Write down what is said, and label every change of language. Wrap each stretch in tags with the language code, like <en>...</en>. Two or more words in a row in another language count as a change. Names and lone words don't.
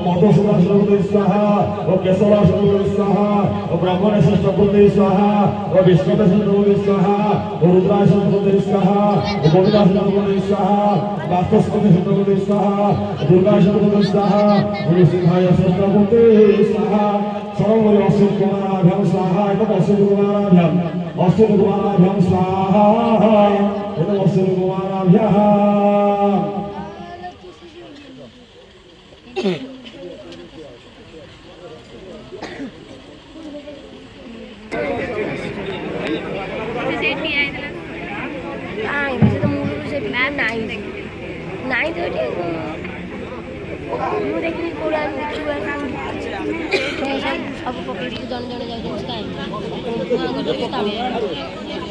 <sa>मधुसूदन शतकोटि स्वाहा ओ केशवाय शतकोटि स्वाहा ओ ब्राह्मणेश शतकोटि स्वाहा ओ विष्णुदेव शतकोटि स्वाहा ओ रुद्राय शतकोटि स्वाहा ओ गोविंदाय शतकोटि स्वाहा वास्तुस्पति शतकोटि स्वाहा दुर्गाय शतकोटि स्वाहा ओ सिंहाय शतकोटि स्वाहा सर्वोपरि अशोक कुमाराभ्यां स्वाहा एतत् अशोक कुमाराभ्यां स्वाहा एतत् अशोक कुमाराभ्यां</sa> <or>ନାଇଁ ତ ଏଠି ମୁଁ ଦେଖିଲି କୋଉଟା ଦେଖିବା ସବୁ ପକେଇକି ଜଣେ ଜଣେ ଯାଉଛନ୍ତି କାହିଁକି</or>